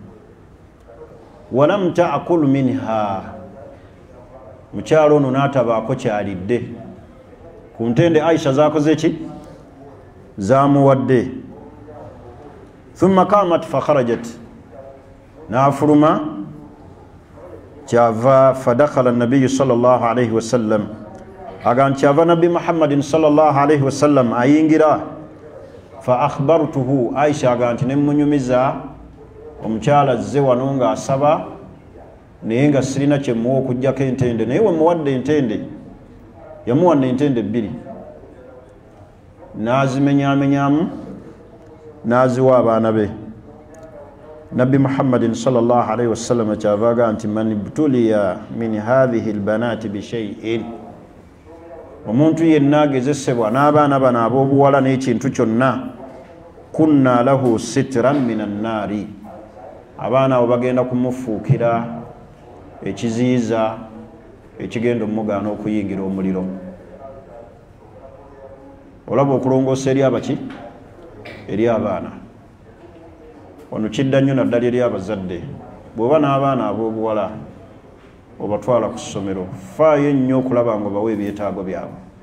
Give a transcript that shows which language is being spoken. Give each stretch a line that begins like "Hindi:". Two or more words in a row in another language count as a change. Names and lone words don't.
Arabic: ولم تأكل منها,
Ganda: mukyalo ono n'atabaako kyalidde ku ntende Aisha zaakoze ki?
Arabic: Zaamuwadde. ثم قامت فخرجت,
Ganda: n'afuluma kyava
Arabic: فدخل النبي صلى الله عليه وسلم,
Ganda: agan kyava nabbi Muhammadin
Arabic: صلى الله عليه وسلم
Ganda: ayingira.
Arabic: فأخبرته,
Ganda: Aisha agan nti nemunyumiza omukyala azze wano nga asaba naye nga sirina kyemuwa okujjako entende, naye wemuwadde entende, yamuwadde entende 2, n'azimenyamenyamu n'aziwa abaana be. Nabbi Muhammadin
Arabic: صلى الله عليه وسلم
Ganda: kyavaga nti
Arabic: من ابتلي من هذه البنات بشيء,
Ganda: omuntu yenna agezesebwa n'abaana bano ab'obuwala n'ekintu kyonna,
Arabic: كن له سترا من النار,
Ganda: abaana abo bagenda kumufuukira ekiziyiza ekigenda omugaana okuyingira omuliro. Olaba okulongoosa eri abaki? Eri abaana. Wano kidda nnyo naddala eri abazadde, bw'oba n'abaana ab'obuwala obatwala ku ssomero, faayo ennyo okulaba nga obawa ebyetaago byabwe.